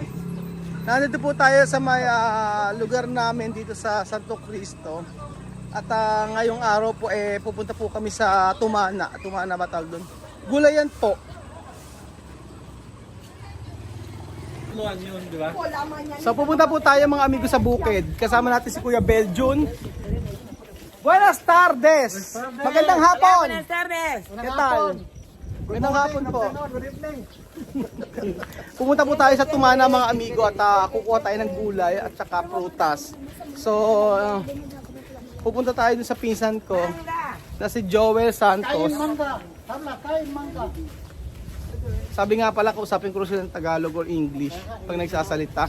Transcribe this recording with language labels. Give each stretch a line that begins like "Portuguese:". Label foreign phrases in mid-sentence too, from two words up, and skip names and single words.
Filipino: Nandito po tayo sa may lugar namin dito sa Santo Cristo. At ngayong araw po pupunta po kami sa Tumana. Tumana ba tawag doon? Gulayan po. Yun, di ba? So pupunta po tayo mga amigo sa bukid. Kasama natin si Kuya Beljun.
Spanish: Buenas tardes!
Filipino: Magandang hapon!
Spanish: Buenas tardes. ¿Qué tal?
Filipino: Magandang hapon po. Pumunta po tayo sa Tumana mga amigo at kukuha tayo ng gulay at saka prutas. So pupunta tayo dun sa pinsan ko na si Joel Santos. Sabi nga pala, kausapin ko sila ng Tagalog or English pag nagsasalita.